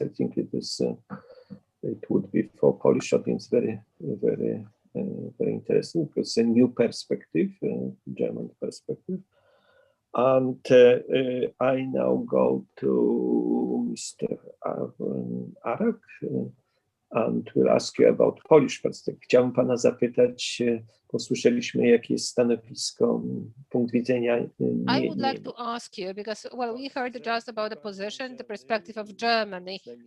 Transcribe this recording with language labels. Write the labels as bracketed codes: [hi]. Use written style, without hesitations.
[en] I think it would be for Polish audience very interesting, because it's a new perspective, German perspective. And I now go to Mr. Arak. and we'll ask you about Polish perspective. [pl] Chciałbym pana zapytać, posłyszeliśmy, jakie jest stanowisko, punkt widzenia [en] I would like to ask you, because, well, we heard just about the position, the perspective of Germany.